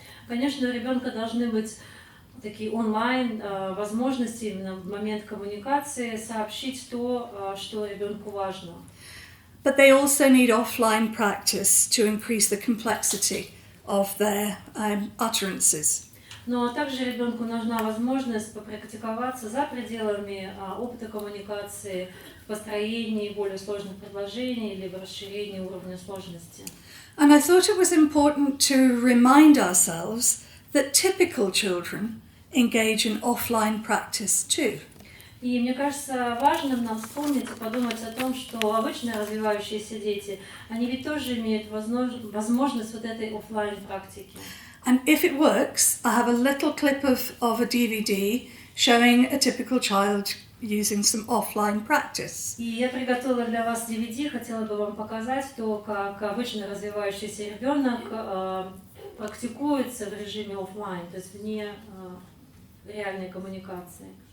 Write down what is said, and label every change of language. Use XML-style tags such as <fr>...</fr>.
<ru>Конечно, у ребенка должны быть такие онлайн возможности именно в момент коммуникации сообщить то, что ребенку важно.</ru> <en>But they also need offline practice to increase the complexity of their utterances.</en> <ru>Но также ребенку нужна возможность попрактиковаться за пределами опыта коммуникации в построении более сложных предложений или в расширении уровня сложности.</ru> <en>And I thought it was important to remind ourselves that typical children engage in offline practice too.</en> <ru>И мне кажется важным нам вспомнить и подумать о том, что обычно развивающиеся дети, они ведь тоже имеют возможность вот этой офлайн практики.</ru> <en>And if it works, I have a little clip of a DVD showing a typical child using some offline practice.</en> <ru>И я приготовила для вас DVD, хотела бы вам показать то, как обычно развивающийся ребенок практикуется в режиме офлайн, то есть вне реальной коммуникации.</ru>